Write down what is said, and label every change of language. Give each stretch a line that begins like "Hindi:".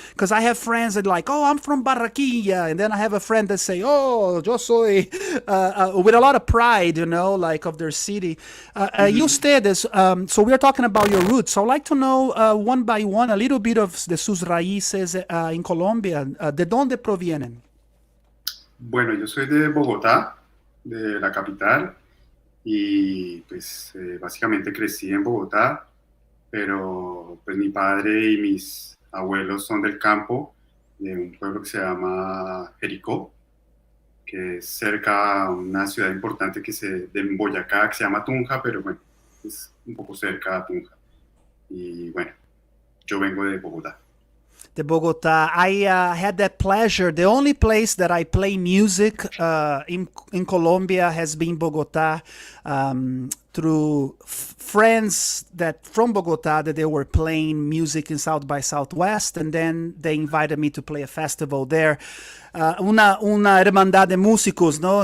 English: Because I have friends that like, oh, I'm from Barranquilla, and then I have a friend that say, oh,
Spanish: yo soy,
English: with a lot of pride, like of their city. You ustedes, so we're talking about your roots. So I'd like to know one by one a little bit of
Spanish: de sus raíces
English: in Colombia.
Spanish: ¿De dónde provienen? Bueno, yo soy de Bogotá, de la capital, y pues básicamente crecí en Bogotá, pero pues mi padre y mis abuelos son del campo, de un pueblo que se llama Jericó, que es cerca a una ciudad importante de Boyacá, que se llama Tunja, pero bueno, es un poco cerca a Tunja. Y bueno, yo vengo de Bogotá. De Bogotá.
English: I had that pleasure. The only place that I play music in Colombia has been Bogotá, through friends that from Bogotá that they were playing music in South by Southwest, and then they invited me to play a festival there.
Spanish: Una hermandad de músicos, no?